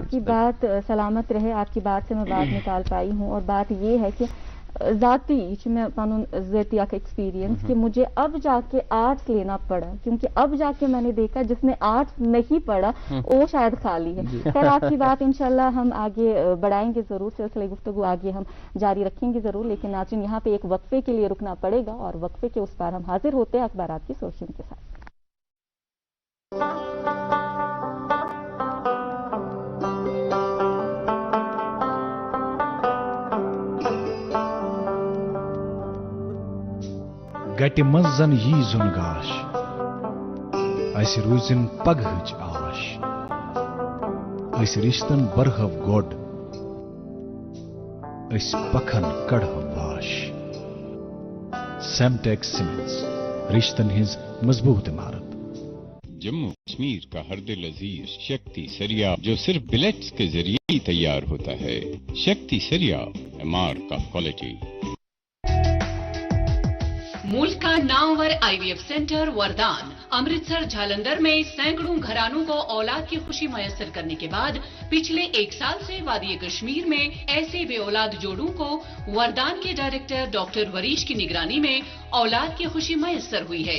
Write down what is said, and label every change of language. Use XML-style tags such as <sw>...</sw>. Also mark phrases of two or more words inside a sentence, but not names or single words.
<ur>آپ کی بات سلامت رہے، آپ کی بات سے میں بات نکال پائی ہوں، اور بات یہ ہے کہ ذاتی میں پنن ذاتی ایکسپیرینس کہ مجھے اب جا کے آرٹس لینا پڑا، کیونکہ اب جا کے میں نے دیکھا جس نے آرٹس نہیں پڑھا وہ شاید خالی ہے. خیر آپ کی بات</ur> <ar>انشاءاللہ</ar> <ur>ہم آگے بڑھائیں گے ضرور، سلسلہ گفتگو آگے ہم جاری رکھیں گے ضرور، لیکن ناظرین یہاں پہ ایک وقفے کے لیے رکنا پڑے گا، اور وقفے کے اس پار ہم حاضر ہوتے ہیں اخبارات کی سرخیوں کے ساتھ.</ur> <ks>گٹہِ منٛز زن یی زُن گاش اسہِ روٗزِن پگہٕچ آش أسۍ رِشتن برہو گۄڈ أسۍ پکھن کڑہو واش. سیمٹیک سیمنٹس رشتن ہٕنٛز مضبوط عمارت.</ks> <ur>جموں کشمیر کا ہر دل عزیز شکتی سریا جو صرف بلیٹس کے ذریعے ہی تیار ہوتا ہے.</ur> <en>Shakti Sariya Mark of Quality.</en> <ur>ملک کا نامور IVF سینٹر وردان امرتسر جھالندر میں سینکڑوں گھرانوں کو اولاد کی خوشی میسر کرنے کے بعد پچھلے 1 سال سے وادی کشمیر میں ایسے بے اولاد جوڑوں کو وردان کے ڈائریکٹر ڈاکٹر وریش کی نگرانی میں اولاد کی خوشی میسر ہوئی ہے.</ur>